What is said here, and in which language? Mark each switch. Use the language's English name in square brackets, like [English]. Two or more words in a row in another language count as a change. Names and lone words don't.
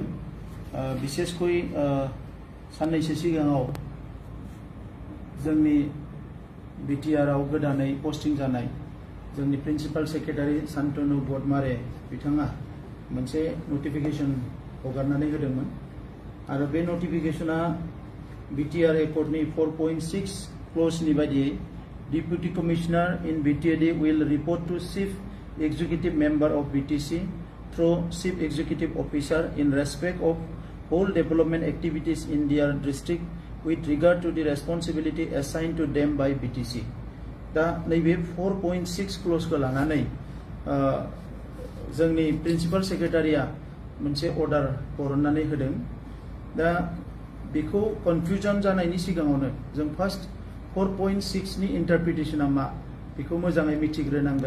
[Bodo] बिसेसकय साननैसो सिगाङाव जोंनि BTR आव गोदानै पस्टिं जानाय जोंनि प्रिन्सिपाल सेक्रेटारि शान्तनु बदमारे बिथाङा मोनसे नटिफिकेसन हगारनानै होदोंमोन आरो बे नटिफिकेसना BTR एकर्डनि 4.6 क्ल'जनि बायदियै [English] Deputy Commissioner in BTAD will report to Chief Executive Member of BTC through Chief Executive Officer in respect of all development activities in their district with regard to the responsibility assigned to them by BTC. [Bodo] दा नैबे 4.6 क्ल'जखौ लानानै जोंनि प्रिन्सिपाल सेक्रेटारिया मोनसे अर्डार हरनानै होदों। दा बेखौ कनफ्यूजन जानायनि सिगाङावनो जों फार्स्ट 4.6 नि इन्टारप्रिटेशना मा बेखौ मोजाङै मिथिग्रोनांगोन।